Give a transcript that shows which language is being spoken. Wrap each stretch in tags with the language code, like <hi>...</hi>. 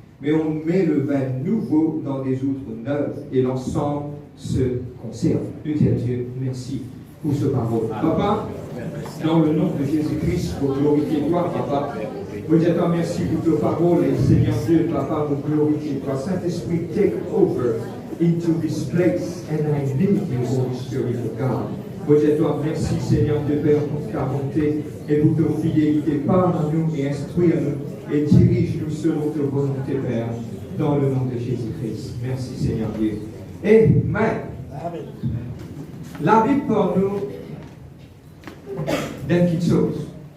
<fr>Mais on met le vin nouveau dans des outres neuves et l'ensemble se conserve. Nous disons à Dieu, merci pour ce parole. Papa, dans le nom de Jésus-Christ, pour glorifier toi, Papa. Vous dites merci pour ta parole et Seigneur Dieu, Papa, pour glorifier toi.</fr> <en>Saint-Esprit, take over into this place and I need you, Holy Spirit of God.</en> <fr>Vous dites merci Seigneur Dieu, Père, pour ta bonté et pour ta fidélité. Parle à nous et instruis-nous et dirige-nous selon ta volonté, Père, dans le nom de Jésus-Christ. Merci Seigneur Dieu. Amen. La Bible parle nous d'une petite chose.</fr>